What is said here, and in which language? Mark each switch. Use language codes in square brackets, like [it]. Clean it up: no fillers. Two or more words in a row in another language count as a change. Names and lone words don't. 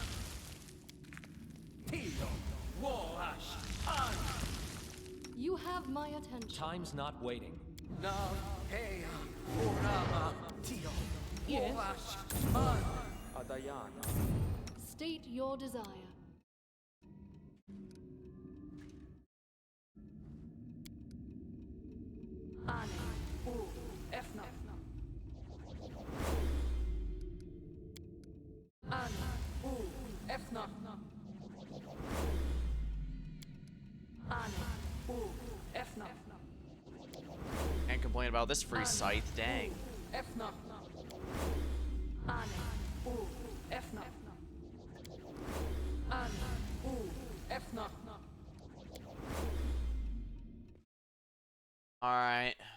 [en] Tio, Wash, Han. You have my attention. Time's not waiting. No, hey, Urama, Tio, Yes? Wash, Han. Adayana. State your desire. Ane, U, Efna. Ane, U, Efna. Ane, U, Efna. Can't complain about this free scythe, dang. Efna. Ane, U, Efna. Ane, U, Efna. Alright.